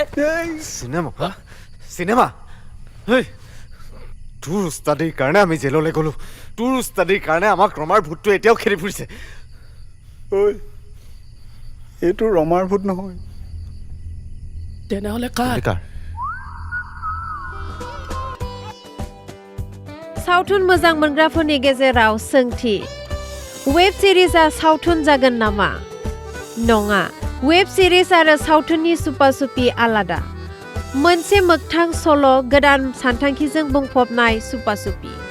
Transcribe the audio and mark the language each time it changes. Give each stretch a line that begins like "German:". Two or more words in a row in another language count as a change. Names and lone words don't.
Assamese: চিনেমা তোৰ উস্তাদিৰ কাৰণে আমি জেললৈ গ'লো তোৰ উস্তাদিৰ কাৰণে আমাক ৰমাৰ ভূতটো এতিয়াও খেলি ফুৰিছে ঐ এইটো ৰমাৰ ভূত নহয় তেনেহ'লে কাৰ
Bodo: सावथुन मोजां मोनग्राफोरनि गेजेराव सोंथि
English: web series
Bodo: सावथुन जागोन नामा नङा
English: web series
Bodo: आरो सावथुननि सुपा सुपि आलादा मोनसे मोगथां सल' गोदान सानथांखिजों बुंफबनाय सुपा सुपि